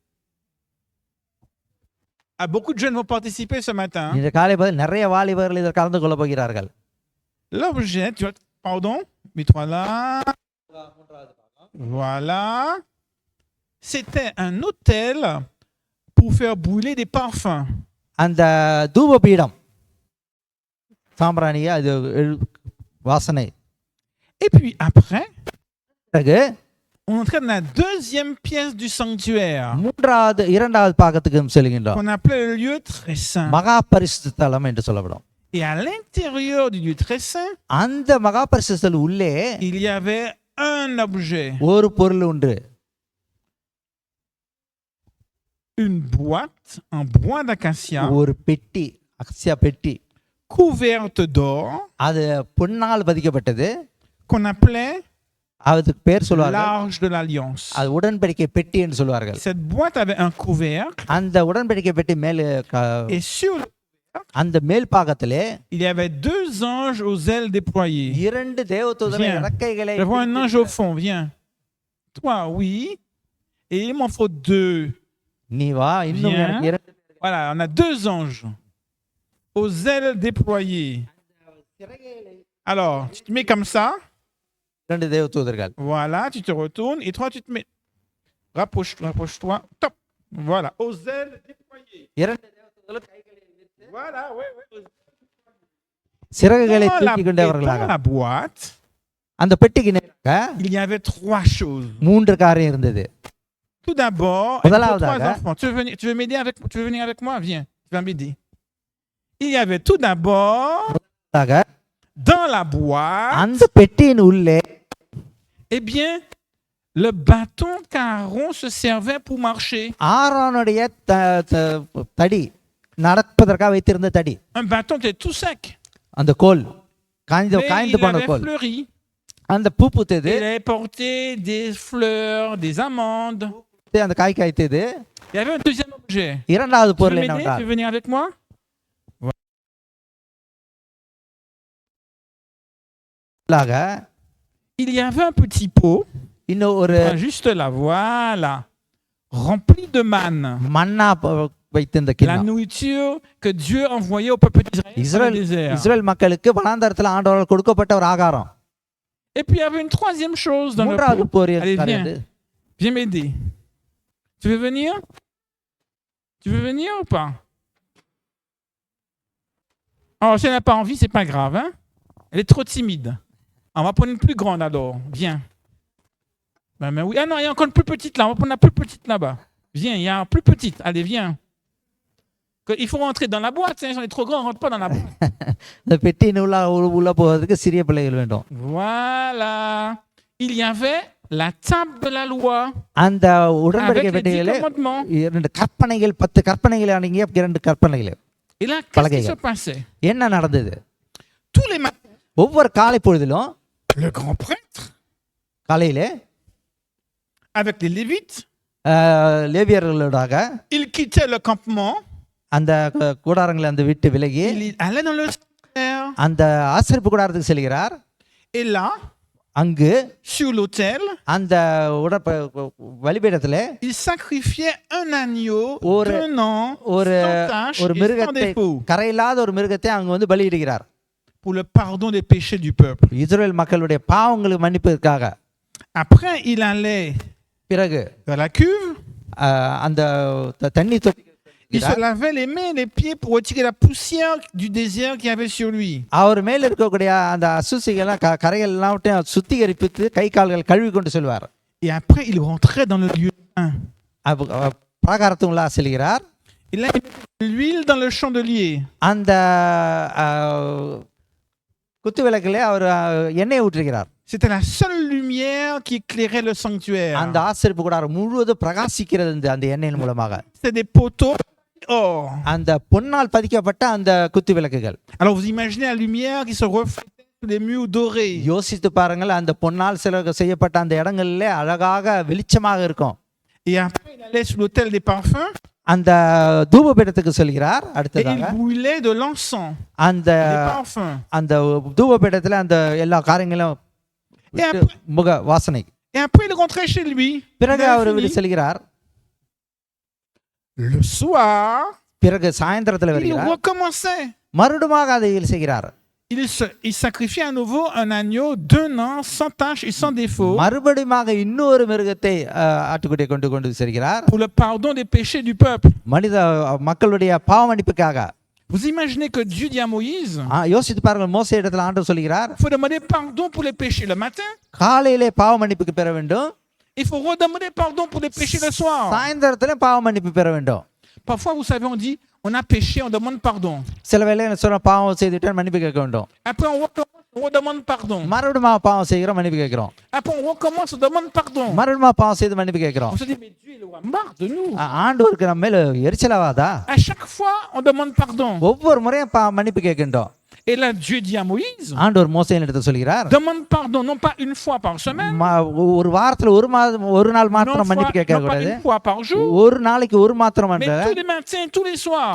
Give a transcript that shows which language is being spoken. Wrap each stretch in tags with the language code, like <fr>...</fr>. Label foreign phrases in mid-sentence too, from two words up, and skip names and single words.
<fr>Ah, beaucoup de jeunes vont participer ce matin.</fr> <ta>இந்த காலை பதில் நிறைய வாலிபர்கள் இதில் கலந்து கொள்ள போகிறார்கள்.</ta> <fr>L'objet, tu vois, pardon, mets-toi là. Voilà. C'était un autel pour faire brûler des parfums.</fr> <ta>அந்த தூப பீடம் சாம்பிராணியா அது வாசனை.</ta> <fr>Et puis après,</fr> <ta>பிறகு</ta> <fr>on entrait dans la 2e pièce du sanctuaire.</fr> <ta>இரண்டாவது பாகத்துக்கு செல்கின்றோம்.</ta> <fr>On appelait le lieu très saint.</fr> <ta>மகா பரிசுத்த ஸ்தலம் என்று சொல்லப்படும்.</ta> <fr>Et à l'intérieur du lieu très saint,</fr> <ta>அந்த மகா பரிசுத்த ஸ்தலம் உள்ளே</ta> <fr>il y avait un objet.</fr> <ta>ஒரு பொருள் உண்டு.</ta> <fr>Une boîte en bois d'acacia</fr> <ta>ஒரு பெட்டி, அக்ஸியா பெட்டி.</ta> <fr>couverte d'or</fr> <ta>அது பொன்னால் பதிக்கப்பட்டது.</ta> <fr>qu'on appelait</fr> <ta>அதுக்கு பேர் சொல்லுவார்கள்</ta> <fr>l'arche de l'alliance.</fr> <ta>அது உடன்படிக்கை பெட்டி என்று சொல்வார்கள்.</ta> <fr>Cette boîte avait un couvercle</fr> <ta>அந்த உடன்படிக்கை பெட்டி மேல்</ta> <fr>et sur le</fr> <ta>அந்த மேல் பாகத்திலே</ta> <fr>il y avait 2 anges aux ailes déployées.</fr> <ta>2 தேவதூதர்கள்</ta> <fr>Viens.</fr> <ta>இறக்கைகளை</ta> <fr>Je vois un ange au fond, viens. Toi, oui. Et il m'en faut 2.</fr> <ta>நீ வா இன்னும்</ta> <fr>Viens.</fr> <ta>எனக்கு 2</ta> <fr>Voilà, on a 2 anges aux ailes déployées. Alors, tu te mets comme ça.</fr> <ta>தேவதூதர்கள்.</ta> <fr>Voilà, tu te retournes et toi, tu te mets. Rapproche-toi. Top. Voilà, aux ailes déployées.</fr> <ta>2 தேவதூதர்கள் கைகளை விரித்து</ta> <fr>Voilà, oui.</fr> <ta>சிறகுகளை</ta> <fr>Dans la,</fr> <ta>தூக்கி கொண்டவர்களாக.</ta> <fr>dans la boîte,</fr> <ta>அந்த பெட்டிக்கு நேராக</ta> <fr>il y avait 3 choses.</fr> <ta>3 காரியம் இருந்தது.</ta> <fr>Tout d'abord, il faut 3 enfants. Tu veux m'aider avec, tu veux venir avec moi? Viens, tu vas m'aider. Il y avait tout d'abord, dans la boîte,</fr> <ta>அந்த பெட்டியின் உள்ளே</ta> <fr>eh bien, le bâton qu'Aaron se servait pour marcher.</fr> <ta>ஆரோனுடைய தடி நடப்பதற்காக வைத்திருந்த தடி.</ta> <fr>Un bâton qui était tout sec.</fr> <ta>அந்த கோல் காய்ந்து</ta> <fr>Mais</fr> <ta>காய்ந்து</ta> <fr>il</fr> <ta>போன</ta> <fr>avait</fr> <ta>கோல்.</ta> <fr>fleuri.</fr> <ta>அந்த பூ பூத்தது.</ta> <fr>Il avait porté des fleurs, des amandes.</fr> <ta>அந்த காய் காய்த்தது.</ta> <fr>Il y avait un deuxième objet.</fr> <ta>இரண்டாவது</ta> <fr>Tu veux</fr> <ta>பொருள்</ta> <fr>m'aider? Tu</fr> <ta>என்னவென்றால்</ta> <fr>veux venir avec moi? Il y avait un petit pot.</fr> <ta>இன்னும் ஒரு</ta> <fr>Juste là, voilà. Rempli de manne.</fr> <ta>மன்னா வைத்திருந்த</ta> <fr>La</fr> <ta>கிண்ணம்.</ta> <fr>nourriture que Dieu envoyait au peuple d'Israël dans le désert.</fr> <ta>இஸ்ரவேல் மக்களுக்கு வனாந்தரத்தில் ஆண்டவரால் கொடுக்கப்பட்ட ஒரு ஆகாரம்.</ta> <fr>Et puis il y avait une troisième chose dans le</fr> <ta>மூன்றாவது</ta> <fr>pot.</fr> <ta>பொருள்</ta> <fr>Allez,</fr> <ta>காரியம்.</ta> <fr>viens m'aider. Tu veux venir? Tu veux venir ou pas? Oh, si elle n'a pas envie, c'est pas grave, hein? Elle est trop timide. On va prendre une plus grande alors. Viens. Ben, mais oui. Ah non, il y a encore une plus petite là. On va prendre la plus petite là-bas. Viens, il y a une plus petite. Allez, viens. Il faut rentrer dans la boîte. Hein. On est trop grand, on ne rentre pas dans la boîte.</fr> <ta>இந்த பெட்டியின் உள்ள போவதற்கு சிறிய பிள்ளைகள் வேண்டும்.</ta> <fr>Voilà. Il y avait la table de la loi.</fr> <ta>அந்த உடன்படிக்கை</ta> <fr>Avec les 10</fr> <ta>பெட்டியிலே</ta> <fr>commandements.</fr> <ta>2 கற்பனைகள் 10 கற்பனைகள் அடங்கிய 2 கற்பனைகள்.</ta> <fr>Et là, qu'est-ce qui se passait?</fr> <ta>என்ன நடந்தது?</ta> <fr>Tous les matins,</fr> <ta>ஒவ்வொரு காலை பொழுதிலும்</ta> <fr>le grand prêtre,</fr> <ta>காலையிலே</ta> <fr>avec les Lévites,</fr> <ta>லேவியர்களோடாக</ta> <fr>il quittait le campement,</fr> <ta>அந்த கூடாரங்களை அந்த விட்டு விலகி</ta> <fr>il allait dans le sanctuaire,</fr> <ta>அந்த ஆசரிப்பு கூடாரத்துக்கு செல்கிறார்.</ta> <fr>et là,</fr> <ta>அங்கு</ta> <fr>sur l'autel,</fr> <ta>அந்த பலிபீடத்திலே</ta> <fr>il sacrifiait un agneau</fr> <ta>ஒரு</ta> <fr>d'un an,</fr> <ta>ஒரு</ta> <fr>sans tache</fr> <ta>ஒரு</ta> <fr>et sans</fr> <ta>மிருகத்தை</ta> <fr>défaut,</fr> <ta>கரையில்லாத ஒரு மிருகத்தை அங்க வந்து பலியிடுகிறார்.</ta> <fr>pour le pardon des péchés du peuple.</fr> <ta>இஸ்ரவேல் மக்களுடைய பாவங்களுக்கு மன்னிப்பதற்காக.</ta> <fr>Après, il allait</fr> <ta>பிறகு</ta> <fr>vers la cuve,</fr> <ta>அந்த தண்ணி தொட்டி</ta> <fr>il se lavait les mains et les pieds pour retirer la poussière du désert qu'il y avait sur lui.</fr> <ta>அவர் மேல இருக்கக்கூடிய அந்த அசுசிகள் கரைகள் எல்லாம் சுத்திகரிப்பித்து கை கால்கள் கழுவி கொண்டு செல்வார்.</ta> <fr>Et après, il rentrait dans le lieu saint.</fr> <ta>பிராகாரத்துக்குள்ளா செல்கிறார்.</ta> <fr>Il a mis de l'huile dans le chandelier.</fr> <ta>அந்த குத்து விளக்கிலே அவர் எண்ணெய் ஊற்றுகிறார்.</ta> <fr>C'était la seule lumière qui éclairait le sanctuaire.</fr> <ta>அந்த ஆசரிப்பு கூடாரம் முழுவதும் பிரகாசிக்கிறது அந்த எண்ணெயின் மூலமாக.</ta> <fr>C'est des poteaux or.</fr> <ta>அந்த பொன்னால் பதிக்கப்பட்ட அந்த குத்து விளக்குகள்.</ta> <fr>Alors vous imaginez la lumière qui se reflétait sur les murs dorés.</fr> <ta>யோசித்து பாருங்கள், அந்த பொன்னால் செய்யப்பட்ட அந்த இடங்களிலே அழகாக வெளிச்சமாக இருக்கும்.</ta> <fr>Et après il allait sur l'autel des parfums.</fr> <ta>அந்த தூபபீடத்துக்கு செல்கிறார்.</ta> <fr>Et</fr> <ta>அடுத்ததாக</ta> <fr>il brûlait de l'encens.</fr> <ta>அந்த</ta> <fr>Des parfums.</fr> <ta>அந்த தூபபீடத்துல அந்த எல்லா காரியங்களும் முக வாசனை.</ta> <fr>Et après il rentrait chez lui.</fr> <ta>பிறகு அவர் வீடு செல்கிறார்.</ta> <fr>Le soir,</fr> <ta>பிறகு சாயந்தரத்துல</ta> <fr>il</fr> <ta>வருகிறார்.</ta> <fr>recommençait.</fr> <ta>மறுபடியும் அதை செய்கிறார்.</ta> <fr>Il sacrifiait à nouveau un agneau d'un an sans tache et sans défaut.</fr> <ta>மறுபடியும் இன்னொரு மிருகத்தை ஆட்டுக்குட்டியை கொண்டு செல்கிறார்.</ta> <fr>Pour le pardon des péchés du peuple.</fr> <ta>மனித மக்களுடைய பாவ மன்னிப்புக்காக.</ta> <fr>Vous imaginez que Dieu dit à Moïse,</fr> <ta>யோசித்து பாருங்கள், மோசே இடத்துல ஆண்டவர் சொல்கிறார்,</ta> <fr>il faut demander pardon pour les péchés le matin.</fr> <ta>காலையிலே பாவ மன்னிப்புக்கு பெற வேண்டும்.</ta> <fr>Il faut redemander pardon pour les péchés le soir.</fr> <ta>சாயந்தரத்துல பாவ மன்னிப்பு பெற வேண்டும்.</ta> <fr>Parfois, vous savez, on dit, on a péché, on demande pardon.</fr> <ta>சில வேளை சொல்ற பாவம் செய்துட்டு மன்னிப்பு கேட்க வேண்டும்.</ta> <fr>Après, on redemande pardon.</fr> <ta>மறுபடியும் பாவம் செய்கிறோம், மன்னிப்பு கேட்கிறோம்.</ta> <fr>Après, on recommence, on demande pardon.</fr> <ta>மறுபடியும் பாவம் செய்து மன்னிப்பு கேட்கிறோம்.</ta> <fr>On se dit, mais Dieu, il a marre de nous.</fr> <ta>ஆண்டவருக்கு நம்ம மேல எரிச்சலாவாதா?</ta> <fr>À chaque fois, on demande pardon.</fr> <ta>ஒவ்வொரு முறையும் மன்னிப்பு கேட்கின்றோம்.</ta> <fr>Et là, Dieu dit à Moïse,</fr> <ta>ஆண்டவர் மோசேயின் இடத்துல சொல்கிறார்,</ta> <fr>demande pardon, non pas une fois par semaine,</fr> <ta>ஒரு வாரத்துல ஒரு நாள்</ta> <fr>non,</fr> <ta>மாத்திரம் மன்னிப்பு கேட்க</ta> <fr>non pas</fr> <ta>கூடாது,</ta> <fr>une fois par jour,</fr> <ta>ஒரு நாளைக்கு ஒரு மாத்திரம்</ta> <fr>mais</fr> <ta>அல்ல,</ta> <fr>tous les matins, tous les soirs.</fr>